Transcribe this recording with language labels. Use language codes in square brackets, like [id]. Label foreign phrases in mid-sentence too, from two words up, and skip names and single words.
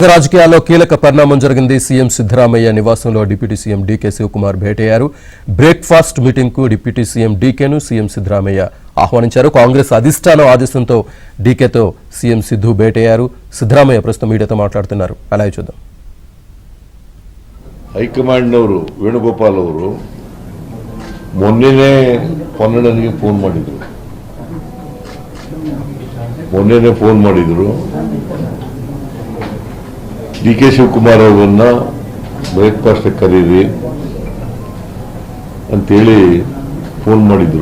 [te] రాజకీయాల్లో కీలక పరిణామం జరిగింది. సీఎం సిద్ధరామయ్య నివాసంలో డిప్యూటీ సీఎం డీకే శివకుమార్ భేటయ్యారు. [en] breakfast meeting [te] కు డిప్యూటీ సీఎం డీకేను సీఎం సిద్ధరామయ్య ఆహ్వానించారు. కాంగ్రెస్ అధిష్టానం ఆదేశంతో డీకేతో సీఎం సిద్ధు భేటయ్యారు. సిద్ధరామయ్య ప్రస్తుతం మీడియాతో మాట్లాడుతున్నారు. అలాగే చూద్దాం. [kn] ಹೈಕಮಾಂಡ್ನವರು ವೇಣುಗೋಪಾಲ್ ಅವರು ಮೊನ್ನೆನೇ ಪೊನ್ನಣ್ಣನಿಗೆ ಫೋನ್ ಮಾಡಿದ್ರು. ಡಿ ಕೆ ಶಿವಕುಮಾರ್ ಅವರನ್ನ ಬ್ರೇಕ್ಫಾಸ್ಟ್ ಕರೀರಿ ಅಂತೇಳಿ ಫೋನ್ ಮಾಡಿದ್ರು.